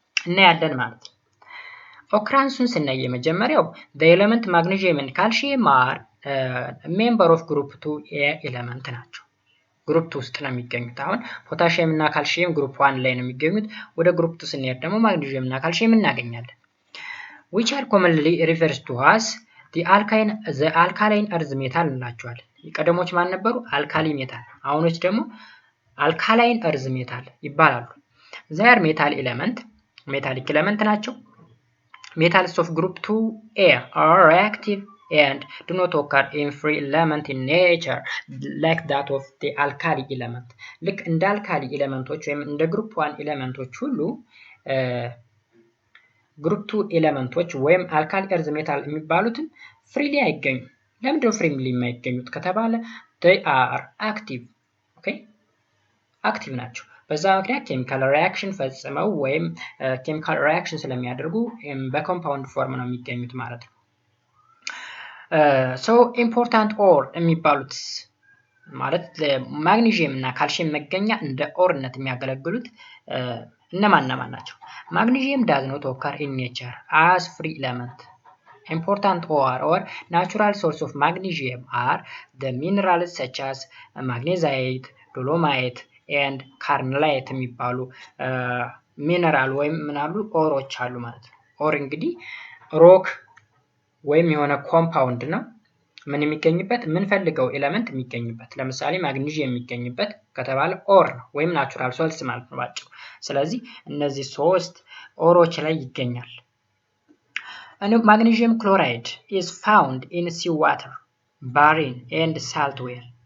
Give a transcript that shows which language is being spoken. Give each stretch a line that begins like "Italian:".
Amharic: እናያለን ማለት ነው ኦክራንሱን ስናይ የመጀመሪያው
English: the element magnesium and calcium are member of group 2a element
Amharic: ናቸው ግሩፕ 2 ውስጥ ነው የሚገኙት አሁን ፖታሺየም እና ካልሲየም ግሩፕ 1 ላይ ነው የሚገኙት ወደ ግሩፕ 2 ስንሄድ ደግሞ ማግኒዚየም እና ካልሲየም እናገኛለን
English: which are commonly refers to as the alkaline earth metal
Amharic: እንላቸዋለን ቀደሞች ማን ነበሩ አልካሊ ሜታል አሁኖች ደግሞ
English: alkaline earth metal ይባላሉ they are metal element metallic element ናቸው Metals of group 2A are reactive and do not occur in free element in nature like that of the alkali element.
Amharic: ልክ እንደ አልካሊ ኤሌመንቶች ወይም እንደ ግሩፕ 1 ኤሌመንቶች ሁሉ ግሩፕ 2 ኤሌመንቶች ወይም አልካሊ እርዝ ሜታል የሚባሉትን ፍሪሊ አይገኙም። ለምንድነው ፍሪሊ የማይገኙት ከተባለ
English: they are active.
Amharic: okay አክቲቭ ናቸው። በዛ ምክንያት ኬሚካል ሪአክሽን ፈጽመው ወይም ኬሚካል ሪአክሽን ስለሚያደርጉ በኮምፓውንድ ፎርም ነው የሚገኙት ማለት ነው። ሶ ኢምፖርታንት ኦር የሚባሉት ማለት ማግኒዥየም እና ካልሲየም መገኛ እንደ ኦርነት የሚያገለግሉት እነማን ናቸው?
English: ማግኒዥየም does not occur in nature as free element. Important ore or natural source of magnesium are the minerals such as magnesite, dolomite and carnallite
Amharic: የሚባሉ ሚነራል ወይም ምናሉ ኦሮች አሉ ማለት ነው። ኦር እንግዲህ ሮክ ወይም የሆነ ኮምፓውንድ ነው ምን የሚገኝበት የምንፈልገው ኤሌመንት የሚገኝበት። ለምሳሌ ማግኒዥየም የሚገኝበት ከተባለ ኦር ነው ወይም ናቹራል ሶልስ ማለት ነው ባጭሩ። ስለዚህ እነዚህ ሶስት ኦሮች ላይ ይገኛል።
English: Magnesium chloride is found in seawater, barren and saltwater.